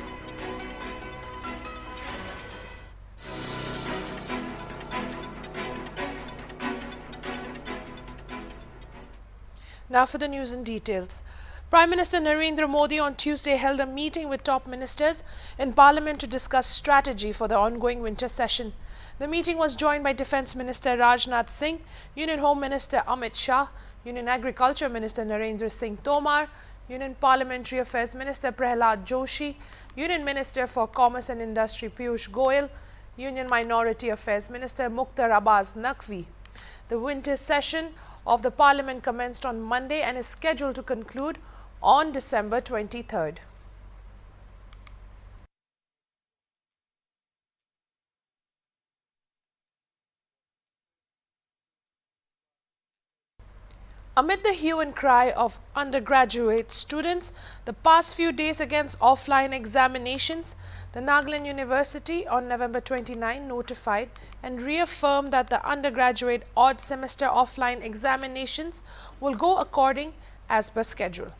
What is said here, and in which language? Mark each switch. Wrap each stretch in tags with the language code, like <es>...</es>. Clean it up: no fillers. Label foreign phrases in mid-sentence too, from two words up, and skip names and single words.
<en>Now for the news in details. Prime Minister Narendra Modi on Tuesday held a meeting with top ministers in Parliament to discuss strategy for the ongoing winter session. The meeting was joined by Defence Minister Rajnath Singh, Union Home Minister Amit Shah, Union Agriculture Minister Narendra Singh Tomar, Union Parliamentary Affairs Minister Prahlad Joshi, Union Minister for Commerce and Industry Piyush Goyal, Union Minority Affairs Minister Mukhtar Abbas Naqvi. The winter session of the Parliament commenced on Monday and is scheduled to conclude on December 23rd. Amid the hue and cry of undergraduate students the past few days against offline examinations, the Nagaland University on November 29 notified and reaffirmed that the undergraduate odd semester offline examinations will go according as per schedule.</en>